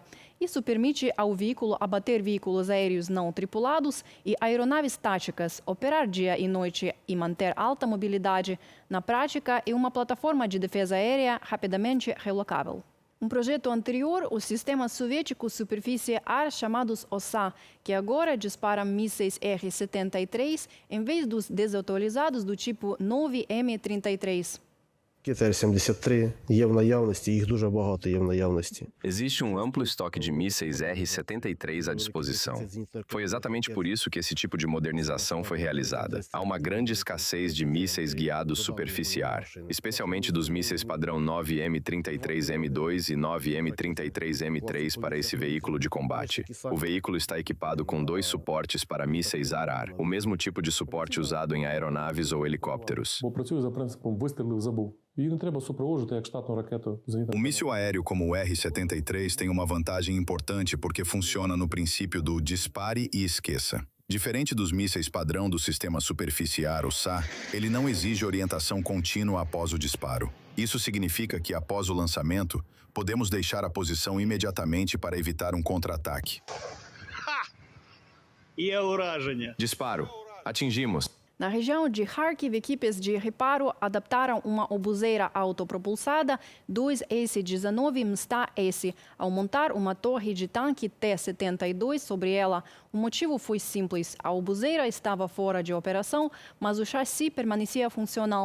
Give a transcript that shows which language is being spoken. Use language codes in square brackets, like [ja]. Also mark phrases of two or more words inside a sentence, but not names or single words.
[pt] Isso permite ao veículo abater veículos aéreos não tripulados e aeronaves táticas, operar dia e noite e manter alta mobilidade. Na prática, é uma plataforma de defesa aérea rapidamente relocável. Um projeto anterior, os sistemas soviéticos superfície-ar chamados OSA, que agora disparam mísseis R-73 em vez dos desatualizados do tipo 9M33. [uk] Р-73 є в наявності, їх дуже багато є в наявності. [pt] Existe um amplo estoque de mísseis R-73 à disposição. Foi exatamente por isso que esse tipo de modernização foi realizada. Há uma grande escassez de mísseis guiados superficiar, especialmente dos mísseis padrão 9M33M2 e 9M33M3 para esse veículo de combate. O veículo está equipado com 2 suportes para mísseis AR, o mesmo tipo de suporte usado em aeronaves ou helicópteros. [uk] Бо працює за принципом «вистрілив, забув». Її не треба супроводжувати як штатну ракету. [pt] O míssil aéreo como o R-73 tem uma vantagem importante porque funciona no princípio do dispare e esqueça. Diferente dos mísseis padrão do sistema superficiar, o SA, ele não exige orientação contínua após o disparo. Isso significa que, após o lançamento, podemos deixar a posição imediatamente para evitar um contra-ataque. [uk] Є ураження. [pt] Disparo. Atingimos. Na região de Kharkiv, equipes de reparo adaptaram uma obuseira autopropulsada 2S-19 MSTA-S ao montar uma torre de tanque T-72 sobre ela. O motivo foi simples. A obuseira estava fora de operação, mas o chassi permanecia funcional.